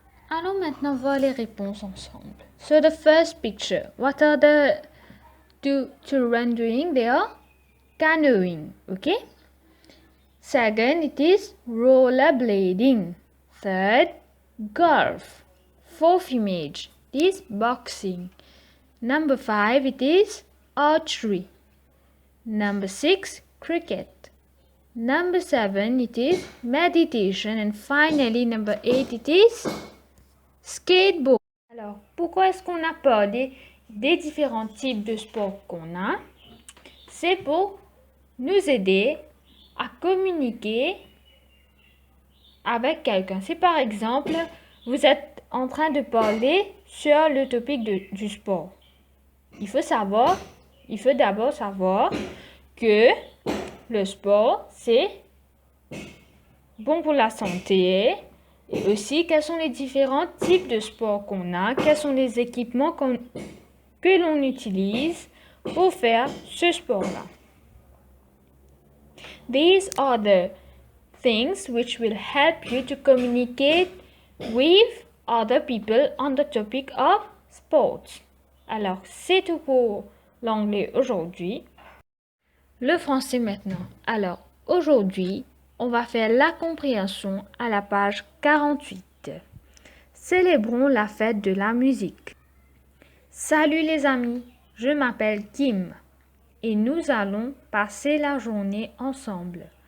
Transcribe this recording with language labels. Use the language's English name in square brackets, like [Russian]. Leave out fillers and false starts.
[French] Allons maintenant voir les réponses ensemble. [English] So the first picture, what are the two children doing? They are canoeing, okay? Second, it is rollerblading. Third, golf. Fourth image, it is boxing. Number 5, it is archery. Number 6, cricket. Number 7, it is meditation. And finally, number 8, it is skateboard. [French] Alors, pourquoi est-ce qu'on a parlé des différents types de sports qu'on a? C'est pour nous aider à communiquer avec quelqu'un. Si par exemple, vous êtes en train de parler sur le topic du sport, il faut d'abord savoir que le sport, c'est bon pour la santé. Et aussi, quels sont les différents types de sports qu'on a, quels sont les équipements que l'on utilise pour faire ce sport-là. [English] These are the things which will help you to communicate with other people on the topic of sports. [French] Alors, c'est tout pour l'anglais aujourd'hui. Le français maintenant. Alors, aujourd'hui, on va faire la compréhension à la page 48. Célébrons la fête de la musique. Salut les amis, je m'appelle Kim et nous allons passer la journée ensemble.